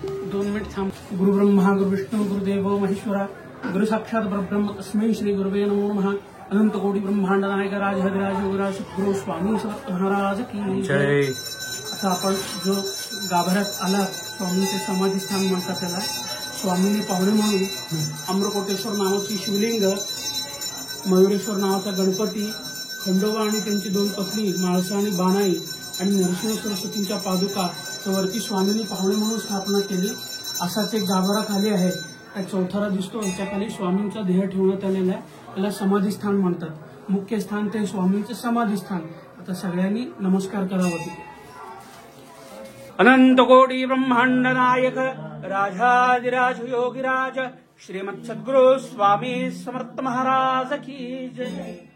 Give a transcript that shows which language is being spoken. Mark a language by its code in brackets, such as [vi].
[mr] 2 minute थांब. [sa] गुरु ब्रह्मा गुरु विष्णू गुरुदेवो महेश्वरा गुरु साक्षात परब्रह्म तस्मै श्री गुरुवे नमो नमः. [mr] अनंत कोटी ब्रह्मांड नायक राज हरिराज योगराज सद्गुरु स्वामी समर्थ महाराज की जय. आता आपण जो गाभाऱ्यात आला स्वामींचे समाधीस्थान म्हणतात त्याला स्वामींनी पाहुणे म्हणून अम्रकोटेश्वर नावाची शिवलिंग, मयुरेश्वर नावाचा गणपती, खंडोबा आणि त्यांची 2 पत्नी माळसा आणि बाणाई आणि नरसिंह सरस्वतींच्या पादुका वरती स्वामींनी पाहुणे म्हणून स्थापना केली. असाच एक गाभारा खाली आहे. चौथरा दिसतो याच्या खाली स्वामींचा देह ठेवण्यात आलेला आहे. त्याला समाधीस्थान म्हणतात. मुख्य स्थान ते स्वामींचं समाधीस्थान. तर सगळ्यांनी नमस्कार करावा तिथे. अनंत कोटी ब्रह्मांड नायक राजाधिराज योगीराज श्रीमद सद्गुरु स्वामी समर्थ महाराज की जय.